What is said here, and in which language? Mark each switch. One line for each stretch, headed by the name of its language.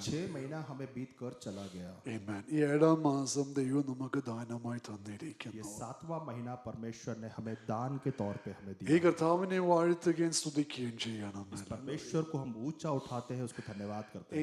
Hindi: 6 महीना हमें बीत कर चला गया।
Malayalam: Amen. ഈ 7-ാം മാസം ദൈവം നമുക്ക് ദാനമായി
Hindi: ये
Malayalam: തന്നിരിക്കുന്നു.
Hindi: 7वां महीना परमेश्वर ने हमें दान के तौर पे हमें
Malayalam: ഈ
Hindi: दिया।
Malayalam: കർത്താവിനെ വാഴ്ത്തുകയും സ്തുതിക്കുകയും ചെയ്യണം.
Hindi: इस परमेश्वर को हम ऊंचा उठाते हैं, उसको धन्यवाद करते हैं।